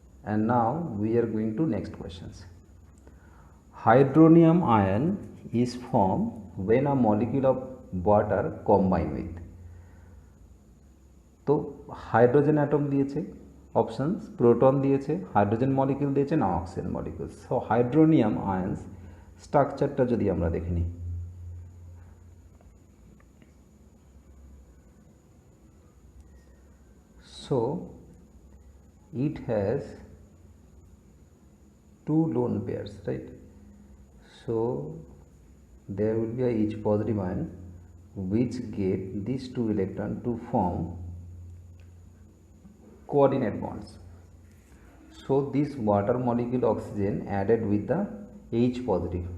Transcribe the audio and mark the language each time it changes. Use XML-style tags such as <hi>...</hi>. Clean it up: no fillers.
<en>And now we are going to next questions. Hydronium ion is formed when a molecule of water combine with.</en> <bn>তো hydrogen atom দিয়েছে, options proton দিয়েছে, hydrogen molecule দিয়েছে না oxygen molecule.</bn> <en>so hydronium ions স্ট্রাকচারটা</en> <bn>যদি আমরা দেখে নিই,</bn> <en>so it has 2 lone pairs, right? So there will be each positive ion which get these 2 electrons to form coordinate bonds. So this water molecule oxygen added with the H positive.</en>